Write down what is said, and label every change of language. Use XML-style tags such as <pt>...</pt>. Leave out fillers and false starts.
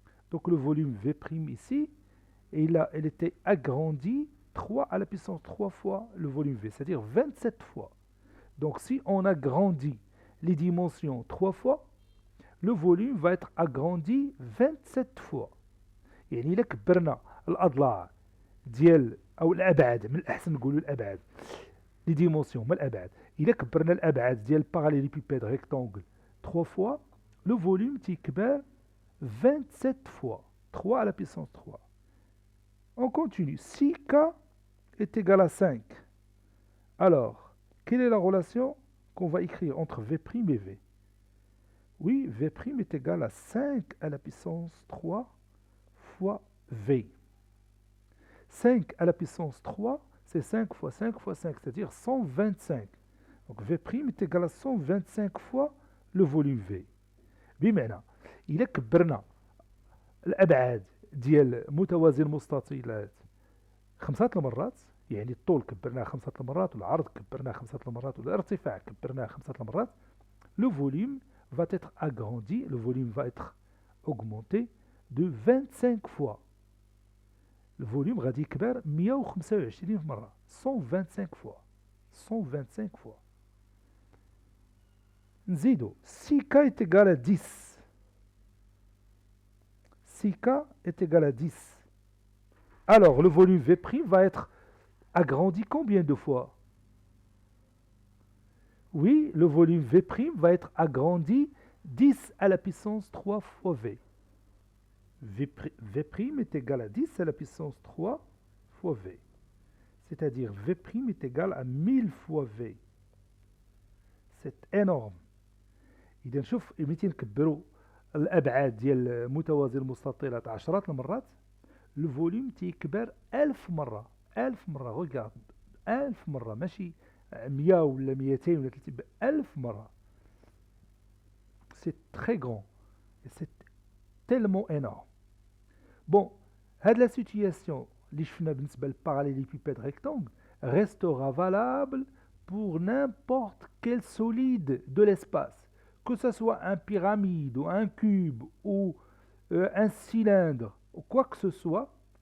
<fr>Donc le volume V' ici, il était agrandi 3 à la puissance 3 fois le volume V, c'est-à-dire 27 fois. Donc si on agrandit les dimensions 3 fois, le volume va être agrandi 27 fois.</fr> <ar>يعني إلا كبرنا الأضلاع ديال أو الأبعاد، من الأحسن نقولوا الأبعاد، لي ديمونسيون ما الأبعاد، إلا كبرنا الأبعاد ديال</ar> <fr>parallélépipède rectangle 3 fois, le volume</fr> <ar>تيكبر</ar> <fr>27 fois, 3 à la puissance 3. On continue. Si K est égal à 5, alors, quelle est la relation qu'on va écrire entre V' et V? Oui, V' est égal à 5 à la puissance 3 fois V. 5 à la puissance 3, c'est 5 fois 5 fois 5, c'est-à-dire 125. Donc V' est égal à 125 fois le volume V.</fr> <ar>بمعنى إذا كبرنا الأبعاد ديال متوازي المستطيلات خمسة المرات، يعني الطول كبرناه خمسة المرات والعرض كبرناه خمسة المرات والارتفاع كبرناه خمسة المرات.</ar> <fr>Le volume va être agrandi, le volume va être augmenté de 25 fois. Le volume</fr> <ar>غادي يكبر 125 مرة،</ar> <fr>125 fois. 125 fois.</fr> <ar>نزيدو</ar> <fr>si k est égal à 10. Si k est égal à 10. Alors le volume V' va être agrandi combien de fois? Oui, le volume V' va être agrandi 10 à la puissance 3 fois V. V' est égal à 10 à la puissance 3 fois V. C'est-à-dire V' est égal à 1000 fois V. C'est énorme.</fr> <ar>إذا نشوف متى نكبروا الأبعاد ديال المتوازي المستطيلات عشرات المرات، الفوليوم تيكبر 1000 مرة. 1000 مرة، ريغارد، 1000 مرة، ماشي 100 ولا 200 ولا 300، 1000 مرة.</ar> <fr>C'est très grand. Et c'est tellement énorme. Bon,</fr> <ar>هاد</ar> <fr>la situation</fr> <ar>اللي شفنا بالنسبة</ar> <fr>للبارالélépipède rectangle restera valable pour n'importe quel solide de l'espace, que ce soit un pyramide ou un cube ou un cylindre ou quoi que ce soit.</fr>